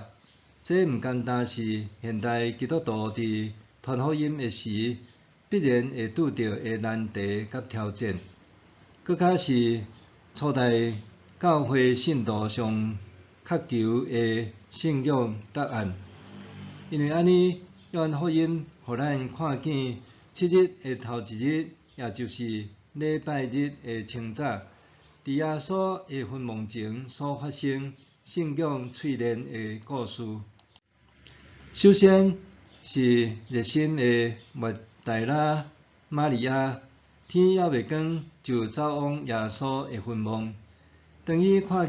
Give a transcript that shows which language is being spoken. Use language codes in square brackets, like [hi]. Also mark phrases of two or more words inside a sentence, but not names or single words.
[nan] 这毋单单是现代基督徒伫传福音的时必然会拄到的难题甲挑战，搁较是初代教会信徒上渴求的信仰答案。因为安尼，约翰福音互咱看见7日的头一日，也就是礼拜日的清早，伫耶稣的坟墓前所发生信仰淬炼的故事。首先是热心的抹大拉玛利亚，天还未光就走往耶稣的坟墓，当伊看